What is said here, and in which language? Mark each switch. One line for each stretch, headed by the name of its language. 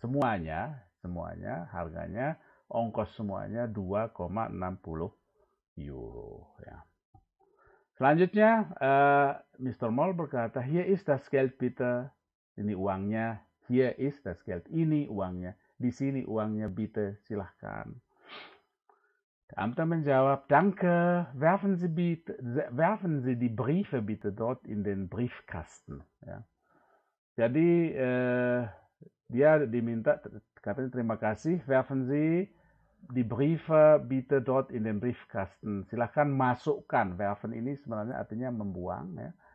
Indonesian: Semuanya harganya ongkos semuanya 2,60 Euro ya. Selanjutnya Mr.
German: Moll
Indonesian: berkata,
German: "Hier ist das Geld bitte."
Indonesian: Ini uangnya.
German: Hier ist das Geld.
Indonesian: Ini uangnya. Di sini uangnya bitte, silahkan.
German: Der Beamte
Indonesian: menjawab,
German: "Danke, werfen Sie die Briefe bitte dort in den Briefkasten." Ya.
Indonesian: Jadi dia diminta, katanya terima kasih,
German: "Werfen Sie die Briefe bitte dort in den Briefkasten."
Indonesian: Silahkan masukkan. Werfen ini sebenarnya artinya membuang ya.